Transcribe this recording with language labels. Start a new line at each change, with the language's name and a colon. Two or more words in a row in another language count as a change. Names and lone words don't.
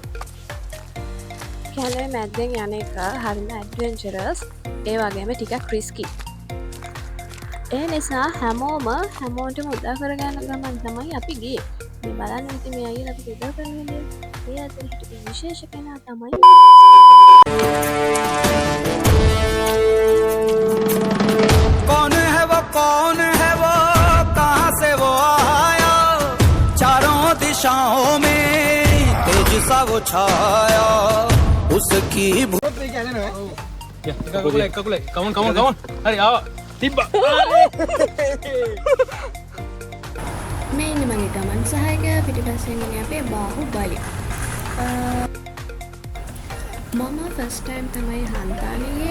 Sinhala: කැලේ මැද්දෙන් යන එක හරිම ඇඩ්වෙන්චරස්, ඒ වගේම ටිකක් රිස්කි. ඒ නිසා හැමෝටම උදා කරගන්න ගමන් තමයි අපි ගියේ. මේ බලන්න ඉතින් මේ අයියලා අපිට උදා කරන්නේ. ඒ අතර හිටපු විශේෂ කෙනා තමයි
Hindi: कौन है वो कहाँ से वो आया चारों दिशाओं में तेज सा वो छाया उसकी
Sinhala: කමන් හරි ආවා තිබ්බා මේ ඉන්න මගේ ගමන් සහායකයා පිටිපස්සෙන් ඉන්නේ අපේ බාහුබලි. මම
English: first time
Sinhala: තමයි හන්තානේ.